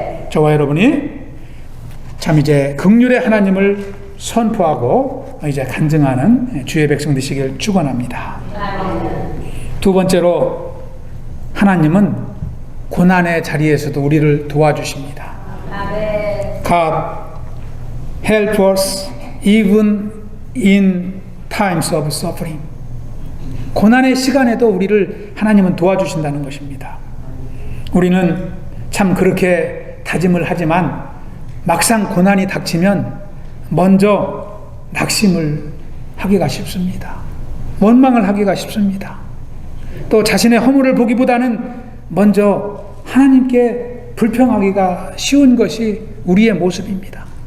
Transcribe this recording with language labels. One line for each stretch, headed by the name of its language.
Korean: 저와 여러분이 참 이제 긍휼의 하나님을 선포하고 이제 간증하는 주의 백성 되시길 축원합니다. 두 번째로 하나님은 고난의 자리에서도 우리를 도와주십니다.
English: God help us even in times of suffering.
Korean: 고난의 시간에도 우리를 하나님은 도와주신다는 것입니다. 우리는 참 그렇게 다짐을 하지만 막상 고난이 닥치면 먼저 낙심을 하기가 쉽습니다. 원망을 하기가 쉽습니다. 또 자신의 허물을 보기보다는 먼저 하나님께 불평하기가 쉬운 것이 우리의 모습입니다.